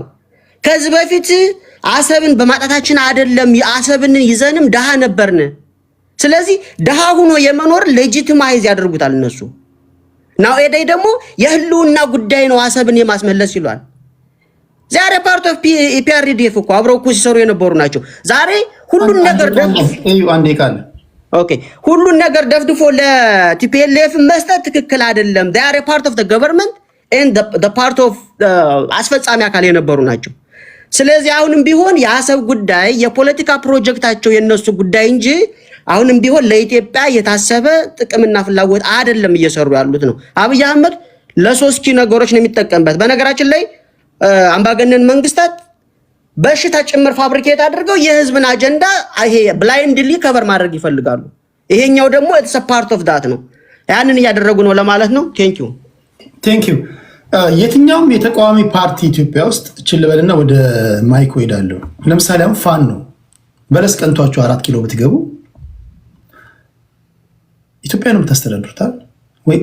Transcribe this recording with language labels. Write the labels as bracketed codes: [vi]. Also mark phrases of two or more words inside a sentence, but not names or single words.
[am] ከዚህ በፊት አሰብን በማጣታችን አይደለም የአሰብን ይዘንም ደሃ ነበርን። ስለዚህ ደሃ ሆኖ የመኖር ሌጂቲማይዝ ያደርጉታል እነሱ። [en] now a day [am] ደግሞ የህልውና ጉዳይ ነው አሰብን የማስመለስ ይሏል። ዛሬ [en] part of [am] ኢፒአርዲኤፍ እኮ አብረው እኮ ሲሰሩ የነበሩ ናቸው። ዛሬ ሁሉን ነገር ሁሉን ነገር ደፍድፎ ለቲፒኤልኤፍ መስጠት ትክክል አይደለም። [en] they are a part of the government and the part of አስፈጻሚ [am] አካል የነበሩ ናቸው። ስለዚህ አሁንም ቢሆን የአሰብ ጉዳይ የፖለቲካ ፕሮጀክታቸው የነሱ ጉዳይ እንጂ አሁንም ቢሆን ለኢትዮጵያ የታሰበ ጥቅምና ፍላጎት አይደለም እየሰሩ ያሉት ነው። አብይ አህመድ ለሶስት ነገሮች ነው የሚጠቀምበት። በነገራችን ላይ አምባገነን መንግስታት በሽታ ጭምር ፋብሪኬት አድርገው የህዝብን አጀንዳ ይሄ [en] blindly cover [am] ማድረግ ይፈልጋሉ። ይሄኛው ደግሞ [en] it's a part of that [am] ነው። ያንን እያደረጉ ነው ለማለት ነው። [en] thank you። [am] የትኛውም የተቃዋሚ ፓርቲ ኢትዮጵያ ውስጥ ችልበልና ወደ ማይኮ ሄዳለሁ። ለምሳሌ አሁን ፋኖ ነው በለስ ቀንቷቸው 4 ኪሎ ብትገቡ ኢትዮጵያ ነው የምታስተዳድሩታል ወይ?